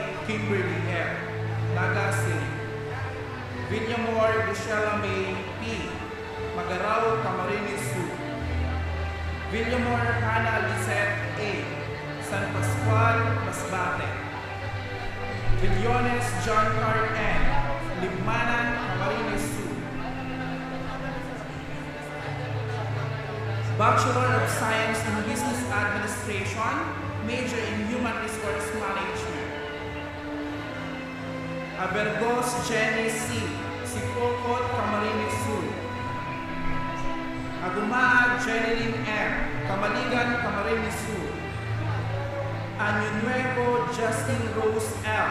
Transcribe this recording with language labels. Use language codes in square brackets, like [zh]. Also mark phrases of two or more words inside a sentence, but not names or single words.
[en] Kimberly F. Naga City. Villamor Luciela May P. Magaraw Camarines Sur. Villamor Hannah Lisette A. San Pascual, Masbate. Villones John Carl N. Libmanan, Camarines Sur. Bachelor of Science in Business Administration, major in Human Resource Management. Abergos Jenny C. Sipokot, Camarines Sur. Agumaa Jeneline M. Kamaligan, Camarines Sur. Año Nuevo Justin Rose L.